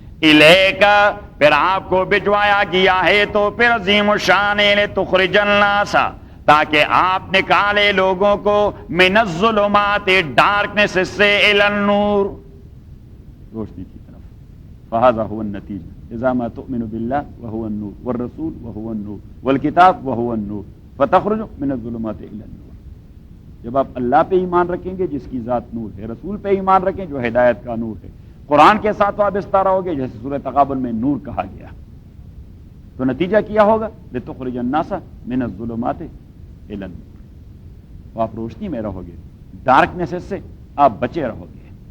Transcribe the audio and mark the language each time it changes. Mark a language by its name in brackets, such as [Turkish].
[Urdu] الیکا، پھر آپ کو بھجوایا گیا ہے تو پھر عظیم الشان [Arabic] لتخرج الناس، [Urdu] تاکہ آپ نکالے لوگوں کو [Arabic] من الظلمات، [Urdu] ڈارکنس سے، [Arabic] الی النور، [Urdu] روشنی کی طرف. [Arabic] فہذا هو النتیجہ اذا ما تؤمن باللہ وهو النور والرسول وهو النور والکتاب وهو النور فتخرج من الظلمات الی النور. [Urdu] جب آپ اللہ پہ ایمان رکھیں گے جس کی ذات نور ہے، رسول پہ ایمان رکھیں جو ہدایت کا نور ہے، قرآن کے ساتھ وابستہ رہو گے جیسے سورہ تغابن میں نور کہا گیا، تو نتیجہ کیا ہوگا؟ [Arabic] لتخرج الناس من الظلمات الی النور. [Urdu] تو آپ روشنی میں رہو گے، ڈارکنیس سے آپ بچے رہو گے.